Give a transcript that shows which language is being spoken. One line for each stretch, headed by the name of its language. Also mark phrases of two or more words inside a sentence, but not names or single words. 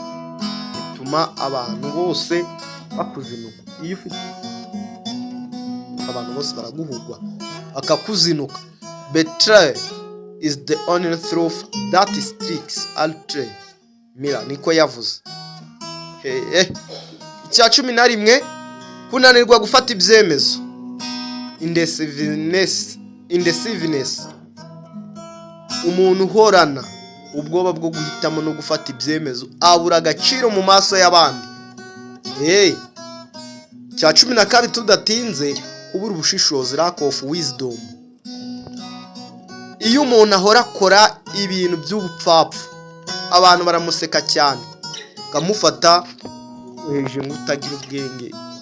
Kinyarwanda: bituma abantu bose bakuzinuka. Iyo ufite kuzinuka abantu bose baraguhugwa akakuzinuka.
English: Betrayal is the only truth that sticks ultra mira
Kinyarwanda: niko yavuze. Icya 11 kunanirwa gufata ibyemezo. Indecisiveness umuntu uhorana ubwoba bwo guhitamo no gufata ibyemezo abura agaciro mu maso y'abandi. Cya 12 tudatinze kubura ubushishozi,
English: lack of wisdom.
Kinyarwanda: Iyo umuntu ahora akora ibintu by'ubupfapfa abantu baramuseka cyane kamufata hejuru nk'utagira ubwenge.